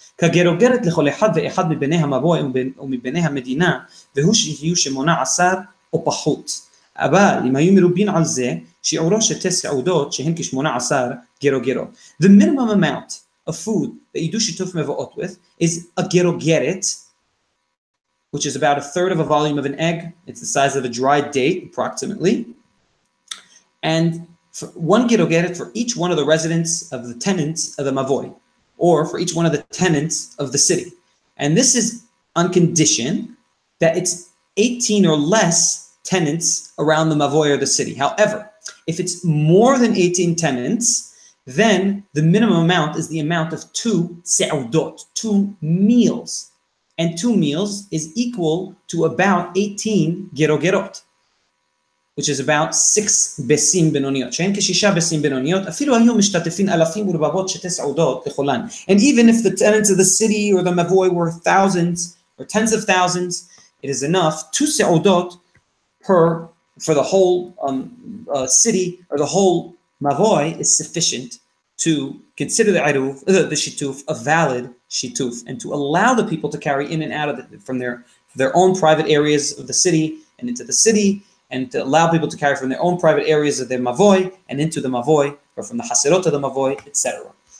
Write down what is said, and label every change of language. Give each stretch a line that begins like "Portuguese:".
Hebrew: כגרוגרת לכל אחד ואחד מבני המבוי ומבני המדינה, והוא שיהיו 18 או פחות. אבל אם היו מרובין על זה, שיעורו שתי סעודות שהן כ18 גרוגרות.
English: The minimum amount of food that you do shituf mevo'ot with is a gerogeret, which is about 1/3 of a volume of an egg. It's the size of a dried date, approximately. And for one gerogeret for each one of the residents of the tenants of the mavoy, or for each one of the tenants of the city. And this is on condition that it's 18 or less tenants around the mavoy or the city. However, if it's more than 18 tenants, then the minimum amount is the amount of 2 se'udot, 2 meals. And 2 meals is equal to about 18 gerogerot, which is about 6 besim benoniot.
Hebrew: שהן כ6 besim benoniot, אפילו היו משתתפים אלפים ורבבות שתי סעודות לכולן.
English: And even if the tenants of the city or the mavoy were thousands or tens of thousands, it is enough 2 se'udot for the whole city or the whole mavoy is sufficient to consider the Eruf, the shituf, a valid shituf, and to allow the people to carry in and out of from their own private areas of the city and into the city, and to allow people to carry from their own private areas of their mavoy and into the mavoy, or from the haserot of the mavoy, etc.